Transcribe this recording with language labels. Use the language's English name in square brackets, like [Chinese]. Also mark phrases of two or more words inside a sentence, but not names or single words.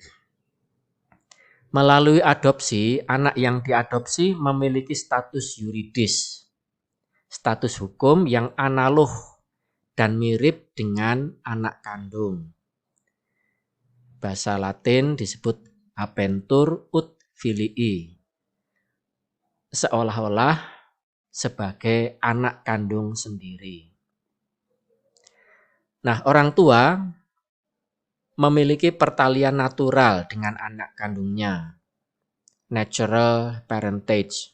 [Indonesian] Melalui adopsi, anak yang diadopsi memiliki status yuridis, status hukum yang analog dan mirip dengan anak kandung. Bahasa Latin disebut [Latin] habentur ut filii, [Indonesian] seolah-olah sebagai anak kandung sendiri. Nah, orang tua memiliki pertalian natural dengan anak kandungnya, [English] natural parentage.